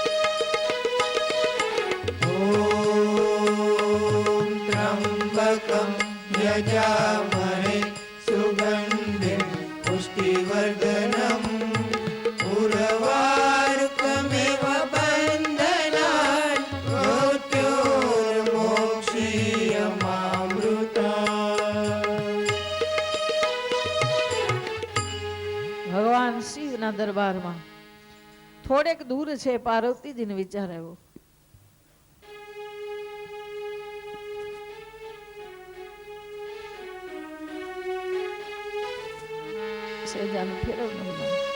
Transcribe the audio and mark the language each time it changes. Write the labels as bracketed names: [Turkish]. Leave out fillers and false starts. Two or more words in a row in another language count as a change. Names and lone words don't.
[Sanskrit] ॐ त्र्यम्बकं यजामहे सुगन्धिं पुष्टिवर्धनम् उर्वारुकमेव बन्धनान् मृत्युर्मोक्षीयमामृतात्। [Gujarati] ભગવાન શિવના દરબારમાં થોડેક દૂર છે પાર્વતીજીને વિચાર આવ્યો, સેજાનું ફેરવનું બનાવ્યું.